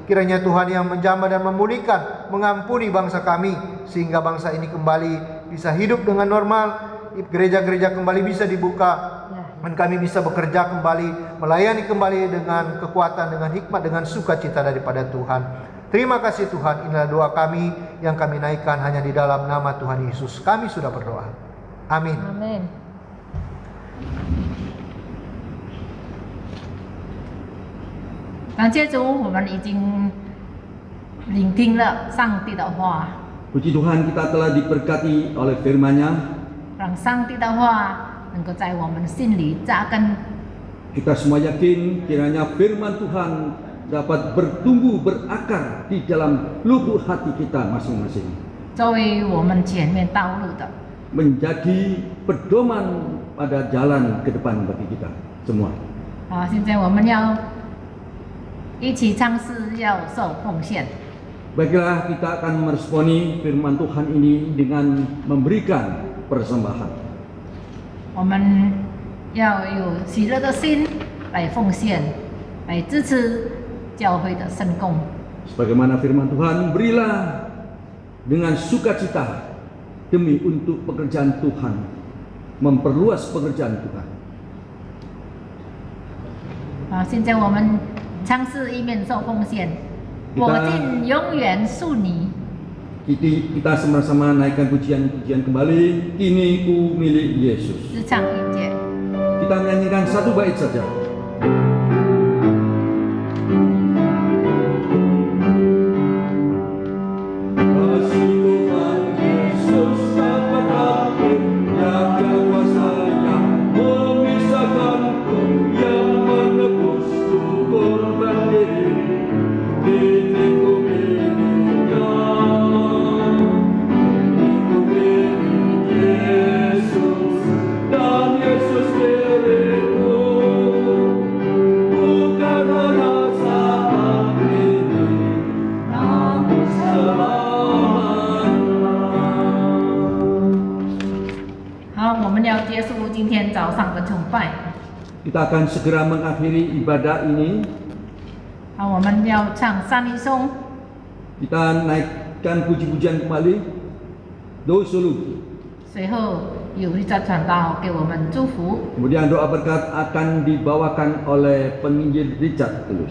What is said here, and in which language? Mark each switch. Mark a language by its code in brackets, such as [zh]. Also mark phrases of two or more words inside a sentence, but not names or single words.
[id] Kiranya Tuhan yang menjamah dan memulihkan, mengampuni bangsa kami, sehingga bangsa ini kembali bisa hidup dengan normal, gereja-gereja kembali bisa dibuka, dan kami bisa bekerja kembali, melayani kembali dengan kekuatan, dengan hikmat, dengan sukacita daripada Tuhan. Terima kasih Tuhan, inilah doa kami yang kami naikkan hanya di dalam nama Tuhan Yesus. Kami sudah berdoa. Amin. Amin. [zh] 感谢主，我们已经聆听了上帝的话。 [id] Puji Tuhan, kita telah diberkati oleh firman-Nya. [zh] 让上帝的话能够在我们心里扎根。 [id] Kita semua yakin kiranya firman Tuhan dapat bertumbuh berakar di dalam lubuk hati kita masing-masing. [zh] 作为我们前面道路的， [id] Menjadi pedoman pada jalan ke depan bagi kita semua. [zh] 现在我们要一起尝试要受奉献。 [id] Baiklah, kita akan meresponi firman Tuhan ini dengan memberikan persembahan. [zh] 我们要有喜乐的心来奉献，来支持教会的圣工。 [id] Sebagaimana firman Tuhan, berilah dengan sukacita demi untuk pekerjaan Tuhan. memperluas pekerjaan Tuhan. [zh] 好，现在我们唱诗一面受奉献，我竟永远属你。 [id] Kita sama-sama naikkan pujian-pujian kembali. Kini ku milik Yesus. [zh] 只唱一节。 [id] Kita menyanyikan satu bait saja. Kasih Tuhan Yesus dapat aku, tiada kuasa yang memisahkanku, yang menebusku korban diri, diriku miliknya. Diriku milik Yesus, dan Yesus milikku, bukan hanya saat ini, namun selamanya. [zh] 好，我们要结束今天早上的崇拜。 [id] Kita akan segera mengakhiri ibadah ini. [zh] 好，我们要唱三一颂。 [id] Kita naikkan puji-pujian kembali. Doa [zh] 随后有一则传道给我们祝福。 [id] Kemudian doa berkat akan dibawakan oleh penginjil Richard Tulus.